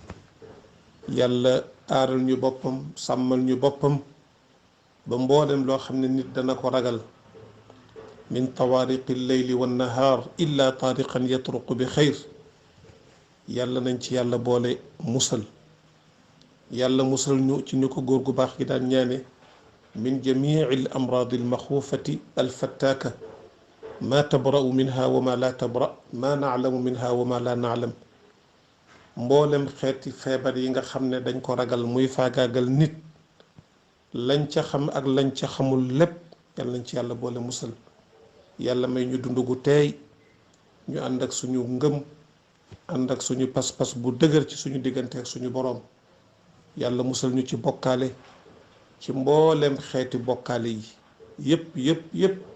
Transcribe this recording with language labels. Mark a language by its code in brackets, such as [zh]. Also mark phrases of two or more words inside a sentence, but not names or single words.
[wo] yàlla aaral ñu boppam sàmmal ñu boppam ba mboolem loo xam ne nit dana ko ragal [ar] من طوارق الليل والنهار إلا طارقا يطرق بخير [wo] yàlla nañ ci yàlla boole musal yàlla musal ñu ci ni ko góor gu baax gi daan ñaane [ar] من جميع الأمراض المخوفة الفتاكة ما تبرأ منها وما لا تبرأ ما نعلم منها وما لا نعلم [wo] mboolem xeeti feebar yi nga xam ne dañ ko ragal muy faagaagal nit lañ ca xam ak lañ ca xamul lépp yàlla nañ ci yàlla boole musal yàlla may ñu dund gu teey ñu ànd ak suñu ngëm ànd ak suñu pas-pas bu dëgër ci suñu diggante ak suñu boroom yàlla musal ñu ci bokkaale ci mboolem xeeti bokkaale yi yépp